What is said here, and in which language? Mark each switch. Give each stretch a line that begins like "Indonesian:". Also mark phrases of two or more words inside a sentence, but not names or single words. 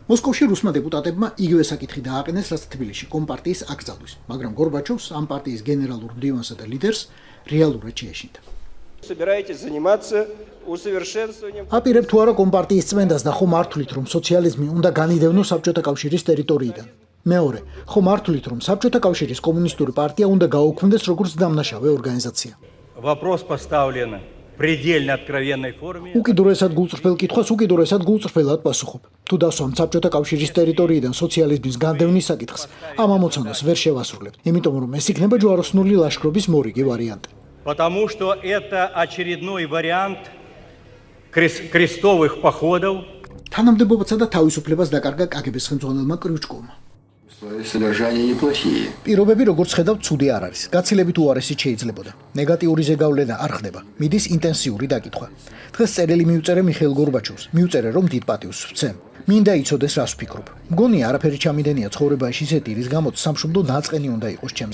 Georgian: მოსკოვში რუსმა დეპუტატებმა იგივე საკითხი დააყენეს, რაც თბილისში კომპარტიის აკრძალვის, მაგრამ გორბაჩოვს ამ პარტიის გენერალურ მდივანსა და ლიდერს რეალურად შეეშინდა. აპირებ თუ არა კომპარტიის წმენდას და ხომ მართვლით, რომ სოციალიზმი უნდა განიდევნოს საბჭოთა კავშირის ტერიტორიიდან. მეორე, ხომ მართვლით, რომ საბჭოთა კავშირის კომუნისტური პარტია უნდა გაუქმდეს როგორც დამნაშავე ორგანიზაცია.
Russian: Вопрос поставлен в предельно откровенной форме.
Georgian: უკიდურესად გულწრფელ კითხვას უკიდურესად გულწრფელად პასუხობ. თუ დასვამ საბჭოთა კავშირის ტერიტორიიდან სოციალიზმის განდევნის საკითხს, ამ ამოცანას ვერ შევასრულებ, იმიტომ რომ ეს იქნება ჯვაროსნული ლაშქრობის მორიგი ვარიანტი.
Russian: Потому что это очередной вариант крестовых походов.
Georgian: თანამდებობაცა და თავისუფლებას დაკარგა კგბ-ს ხელმძღვანელმა კრიუჩკოვმა.
Russian: Содержание неплохие.
Georgian: პირობები როგორც ხედავთ, ცუდი არ არის. გაცილებით უარესით შეიძლებოდა. ნეგატიური ზეგავლენა არ ხდება. მიდის ინტენსიური დაკითხვა. დღეს წერილი მიუწერე მიხეილ გორბაჩოვს. მიუწერე რომ დიდ პატივს ვცემ. მინდა იცოდეს რას ვფიქრობ. მგონია არაფერი ჩამიდენია ცხოვრებაში ისეთი, რის გამოც სამშობლო ნაწყენი უნდა იყოს ჩემზე.